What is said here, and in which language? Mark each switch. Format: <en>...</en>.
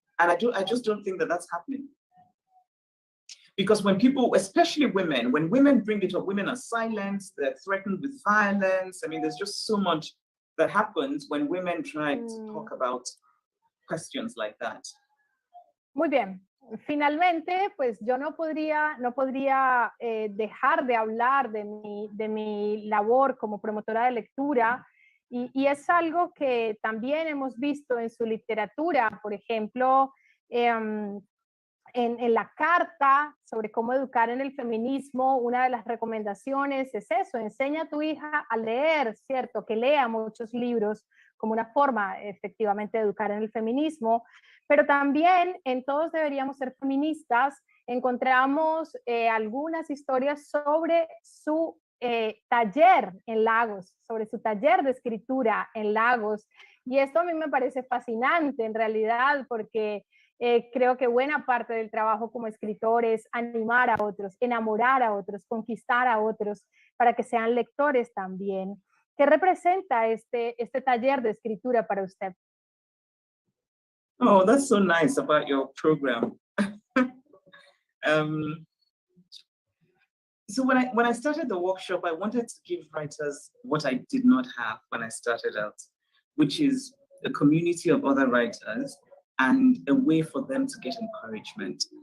<en>And I just don't think that that's happening. Because when people, especially women, when women bring it up, women are silenced, they're threatened with violence. I mean, there's just so much that happens when women try to talk about questions like that.</en> <es>Muy bien. Finalmente, pues yo no podría dejar de hablar de mi labor como promotora de lectura, y es algo que también hemos visto en su literatura. Por ejemplo, en la carta sobre cómo educar en el feminismo, una de las recomendaciones es eso: enseña a tu hija a leer, ¿cierto? Que lea muchos libros como una forma efectivamente de educar en el feminismo. Pero también en Todos deberíamos ser feministas encontramos algunas historias sobre su taller en Lagos, sobre su taller de escritura en Lagos. Y esto a mí me parece fascinante en realidad, porque creo que buena parte del trabajo como escritor es animar a otros, enamorar a otros, conquistar a otros para que sean lectores también. ¿Qué representa este taller de escritura para usted?</es> <en>Oh, that's so nice about your program. So when I started the workshop, I wanted to give writers what I did not have when I started out, which is a community of other writers and a way for them to get encouragement.</en>